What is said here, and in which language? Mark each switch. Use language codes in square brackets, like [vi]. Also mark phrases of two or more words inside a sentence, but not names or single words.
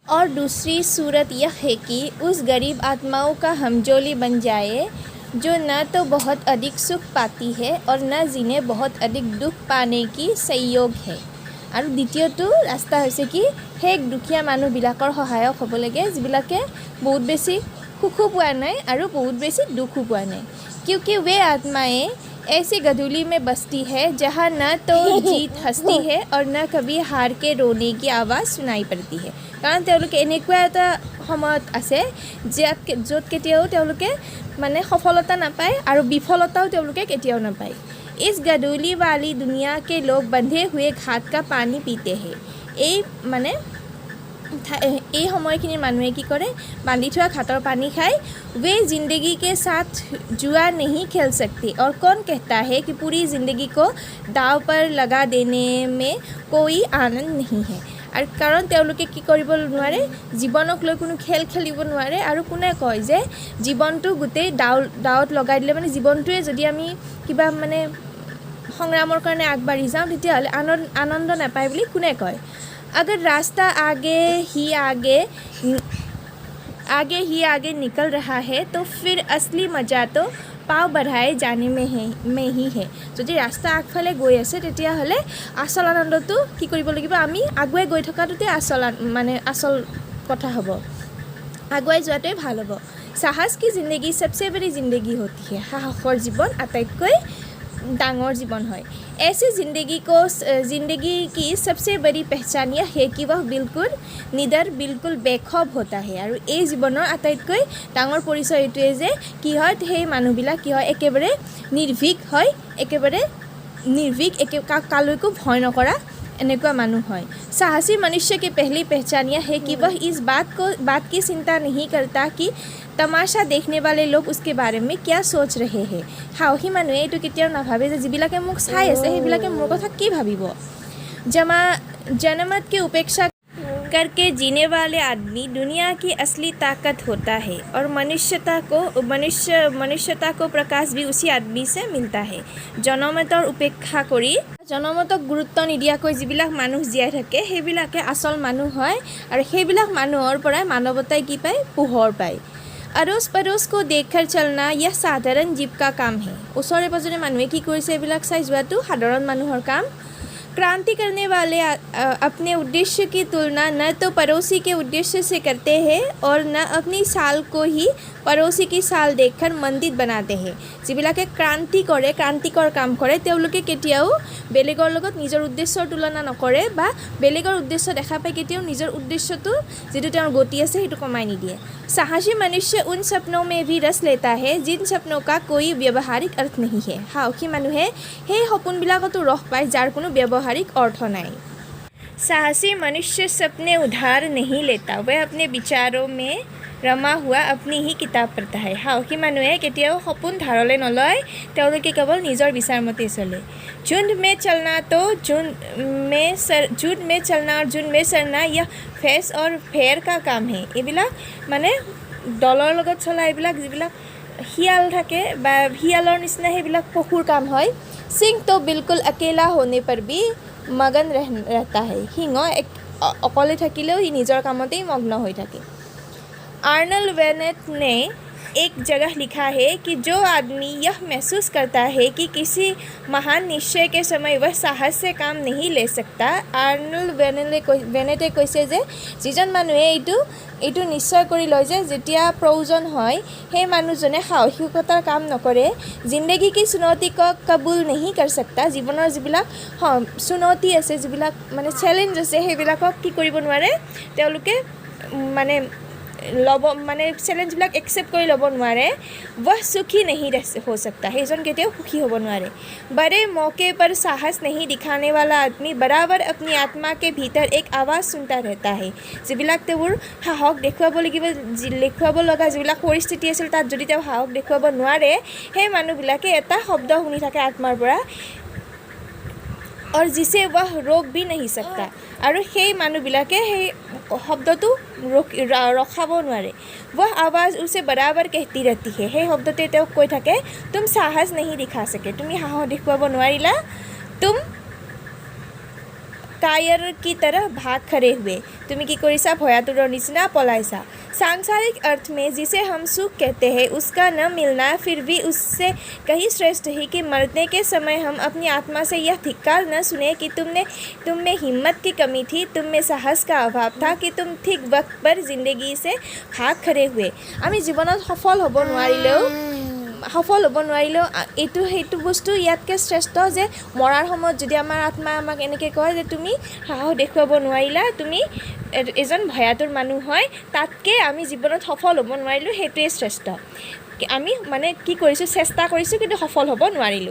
[hi] और दूसरी सूरत यह है कि उस गरीब आत्माओं का हमजोली बन जाए जो न तो बहुत अधिक सुख पाती है और न जिन्हें बहुत अधिक दुख पाने की संयोग है। [as] আৰু দ্বিতীয়টো ৰাস্তা হৈছে কি সেই দুখীয়া মানুহবিলাকৰ সহায়ক হ'ব লাগে যিবিলাকে বহুত বেছি সুখো পোৱা নাই আৰু বহুত বেছি দুখো পোৱা নাই। [hi] क्योंकि वे आत्माएं ऐसी गधूली में बसती है जहाँ न तो जीत हंसती है और न कभी हार के रोने की आवाज़ सुनाई पड़ती है। [as] कारण তেওঁলোকে এনেকুৱা এটা সময়ত আছে য'ত কেতিয়াও তেওঁলোকে মানে সফলতা নাপায় আৰু বিফলতাও তেওঁলোকে কেতিয়াও নাপায়। [hi] इस गधूली वाली दुनिया के लोग बंधे हुए घाट का पानी पीते हैं। [as] এই মানে এই সময়খিনিৰ মানুহে কি কৰে বান্ধি থোৱা ঘাটৰ পানী খায়। [hi] वे ज़िंदगी के साथ जुआ नहीं खेल सकते और कौन कहता है कि पूरी ज़िंदगी को दाव पर लगा देने में कोई आनंद नहीं है। [as] আৰু কাৰণ তেওঁলোকে কি কৰিব নোৱাৰে জীৱনক লৈ কোনো খেল খেলিব নোৱাৰে। আৰু কোনে কয় যে জীৱনটো গোটেই দাৱত লগাই দিলে মানে জীৱনটোৱে যদি আমি কিবা মানে সংগ্ৰামৰ কাৰণে আগবাঢ়ি যাওঁ তেতিয়াহ'লে আনন্দ নাপায় বুলি কোনে কয়। [hi] अगर रास्ता आगे निकल रहा है तो फिर असली मजा तो पाव बढ़ाए जाने में ही है। [as] যদি ৰাস্তা আগফালে গৈ আছে তেতিয়াহ'লে আসল আনন্দটো কি কৰিব লাগিব আমি আগুৱাই গৈ থকাটোতে আসল কথা হ'ব। আগুৱাই যোৱাটোৱে ভাল হ'ব। [hi] সাহস की ज़िंदगी सबसे बड़ी ज़िंदगी होती है। [as] সাহসৰ জীৱন আটাইতকৈ डांगोर [hi] जीवन है। ऐसी ज़िंदगी की सबसे बड़ी पहचान यह है कि वह बिल्कुल निडर बिल्कुल बेखौफ होता है। और ये [as] জীৱনৰ আটাইতকৈ ডাঙৰ পৰিচয় এটুৱে যে কি হয় সেই মানুহবিলাক কি হয় একেবাৰে নিৰ্ভীক হয় একেবাৰে নিৰ্ভীক কালৈকো ভয় নকৰা এনেকুৱা মানুহ হয়। [hi] साहसी मनुष्य की पहली पहचान यह है कि वह इस बात की चिंता नहीं करता कि तमाशा देखने वाले लोग उसके बारे में क्या सोच रहे हैं। [as] সাহসী মানুহে এইটো কেতিয়াও নাভাবে যে যিবিলাকে মোক চাই আছে সেইবিলাকে মোৰ কথা কি ভাবিব। [hi] जनमत की उपेक्षा करके जीने वाले आदमी दुनिया की असली ताकत होता है और मनुष्यता को प्रकाश भी उसी आदमी से मिलता है। [as] जनमতৰ উপেক্ষা কৰি জনমতক গুৰুত্ব নিদিয়াকৈ যিবিলাক মানুহ জীয়াই থাকে সেইবিলাকে আচল মানুহ হয়। আৰু সেইবিলাক মানুহৰ পৰাই মানৱতাই কি পায় পোহৰ পায়। [hi] अड़ोस पड़ोस को देखकर चलना यह साधारण जीव का काम है। [as] ওচৰে পাজৰে মানুহে কি কৰিছে এইবিলাক চাই যোৱাটো সাধাৰণ মানুহৰ কাম। [hi] क्रांति करने वाले अपने उद्देश्य की तुलना न तो पड़ोसी के उद्देश्य से करते हैं और न अपनी साल को ही पड़ोसी की साल देखकर मंदिर बनाते हैं। [as] যিবিলাকে ক্ৰান্তিকৰ কাম কৰে তেওঁলোকে কেতিয়াও বেলেগৰ লগত নিজৰ উদ্দেশ্যৰ তুলনা নকৰে বা বেলেগৰ উদ্দেশ্য দেখা পাই কেতিয়াও নিজৰ উদ্দেশ্যটো যিটো তেওঁৰ গতি আছে সেইটো কমাই নিদিয়ে। [hi] साहसी मनुष्य उन सपनों में भी रस लेता है जिन सपनों का कोई व्यावहारिक अर्थ नहीं है। [as] সাহসী মানুহে সেই সপোনবিলাকতো ৰস পায় যাৰ কোনো [hi] व्यावहारिक अर्थ [as] নাই। [hi] साहसी मनुष्य सपने उधार नहीं लेता, वह अपने विचारों में रमा हुआ अपनी ही किताब पढ़ता है। [as] সাহসী মানুহে কেতিয়াও সপোন ধাৰলৈ নলয় তেওঁলোকে কেৱল নিজৰ বিচাৰমতে চলে। [hi] झुंड में चलना और झुंड में सरना यह फेस और फेयर का काम है। [as] এইবিলাক মানে দলৰ লগত চলা এইবিলাক যিবিলাক শিয়াল থাকে বা শিয়ালৰ নিচিনা সেইবিলাক পশুৰ কাম হয়। [hi] सिंह तो बिल्कुल अकेला होने पर भी मगन रहता है। [as] সিংহ অকলে থাকিলেও সি নিজৰ কামতেই মগ্ন হৈ থাকে। [hi] आर्नल्ड वेनेट ने एक जगह लिखा है कि जो आदमी यह महसूस करता है कि किसी महान निश्चय के समय वह साहस से काम नहीं ले सकता। [as] आर्नल्ड वेनेटे কৈছে যে যিজন মানুহে এইটো নিশ্চয় কৰি লয় যে যেতিয়া প্ৰয়োজন হয় সেই মানুহজনে সাহসিকতাৰ কাম নকৰে। [hi] जिंदगी की चुनौती को कबूल नहीं कर सकता। [as] জীৱনৰ যিবিলাক চুনৌতি আছে যিবিলাক মানে চেলেঞ্জ আছে সেইবিলাকক কি কৰিব নোৱাৰে তেওঁলোকে মানে চেলেঞ্জবিলাক একচেপ্ট কৰি ল'ব নোৱাৰে। [hi] वह सुखी नहीं हो सकता, [as] সেইজন কেতিয়াও সুখী হ'ব নোৱাৰে। [hi] बड़े मौके पर साहस नहीं दिखाने वाला आदमी बराबर अपनी आत्मा के भीतर एक आवाज़ सुनता रहता है। [as] যিবিলাক তেওঁৰ সাহস দেখুৱাব লগা যিবিলাক পৰিস্থিতি আছিল তাত যদি তেওঁ সাহস দেখুৱাব নোৱাৰে সেই মানুহবিলাকে এটা শব্দ শুনি থাকে আত্মাৰ পৰা [hi] और जिसे वह रोक भी नहीं सकता। [as] আৰু সেই মানুহবিলাকে সেই শব্দটো ৰখাব নোৱাৰে। [hi] वह आवाज़ उसे बराबर कहती रहती है। [as] সেই শব্দটোৱে তেওঁক কৈ থাকে [hi] तुम साहस नहीं दिखा सके, [as] তুমি সাহস দেখুৱাব নোৱাৰিলা, [hi] कायर की तरह भाग खड़े हुए [as] তুমি কি কৰিছা ভয়াতুৰৰ নিচিনা পলাইছা [hi] सांसारिक अर्थ में जिसे हम सुख कहते हैं उसका न मिलना फिर भी उससे कहीं श्रेष्ठ है कि मरने के समय हम अपनी आत्मा से यह धिक्कार न सुने कि तुम में हिम्मत की कमी थी, तुम में साहस का अभाव था कि तुम ठीक वक्त पर जिंदगी से भाग खड़े हुए [as] আমি জীৱনত সফল হ'ব নোৱাৰিলেও এইটো সেইটো বস্তু ইয়াতকৈ শ্ৰেষ্ঠ যে মৰাৰ সময়ত যদি আমাৰ আত্মাই আমাক এনেকৈ কয় যে তুমি সাহস দেখুৱাব নোৱাৰিলা, তুমি এজন ভয়াতুৰ মানুহ হয়, তাতকৈ আমি জীৱনত সফল হ'ব নোৱাৰিলোঁ, সেইটোৱে শ্ৰেষ্ঠ। আমি মানে কি কৰিছোঁ, চেষ্টা কৰিছোঁ কিন্তু সফল হ'ব নোৱাৰিলোঁ।